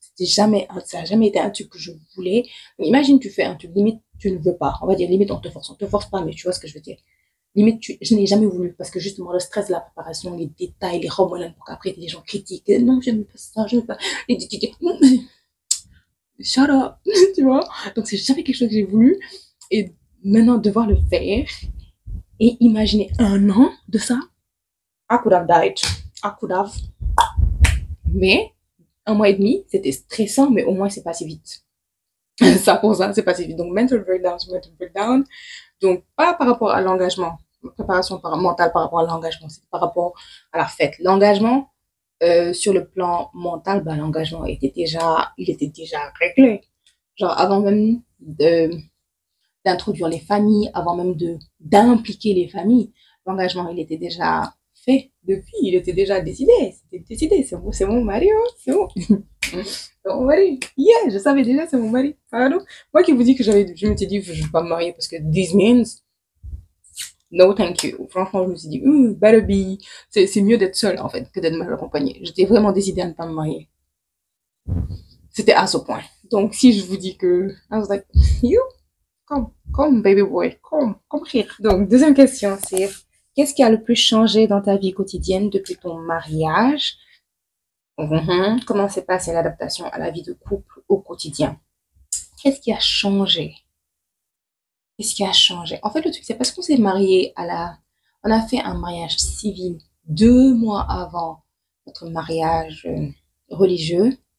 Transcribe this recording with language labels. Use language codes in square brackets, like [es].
[fr] Ça n'a jamais été un truc que je voulais. Imagine, tu fais un truc, limite, tu ne veux pas. On va dire, limite, on te force pas, mais tu vois ce que je veux dire. Limite, je n'ai jamais voulu parce que justement, le stress de la préparation, les détails, les remolins, pour qu'après, les gens critiquent. Non, je n'aime pas ça, je n'aime pas. [en] Shut up, [fr] tu vois. Donc, c'est jamais quelque chose que j'ai voulu. Et maintenant, devoir le faire et imaginer 1 an de ça, [en] I could have died. [fr] Mais 1 mois et demi, c'était stressant, mais au moins, c'est passé vite. Ça, c'est passé vite. Donc, [en] mental breakdown. [fr] Donc, pas par rapport à l'engagement. Préparation mentale par rapport à l'engagement, c'est par rapport à la fête. L'engagement, sur le plan mental, l'engagement il était déjà réglé. Genre, avant même d'introduire les familles, avant même d'impliquer les familles, l'engagement, il était déjà fait depuis, il était déjà décidé. C'était décidé, c'est mon mari, hein, c'est bon. C'est mon mari. Yeah, je savais déjà, c'est mon mari. Pardon. Moi qui vous dis que je me suis dit, je vais pas me marier parce que [en] this means no thank you. [fr] Franchement, je me suis dit, [en] better be. [fr] C'est mieux d'être seule, en fait, que d'être mal accompagnée. J'étais vraiment décidée à ne pas me marier. C'était à ce point. Donc, si je vous dis que, [en] I was like, you, come, baby boy, come rire. [fr] Donc, deuxième question, c'est, qu'est-ce qui a le plus changé dans ta vie quotidienne depuis ton mariage? Comment s'est passée l'adaptation à la vie de couple au quotidien? Qu'est-ce qui a changé? Qu'est-ce qui a changé? En fait, le truc, c'est parce qu'on s'est marié on a fait un mariage civil 2 mois avant notre mariage religieux.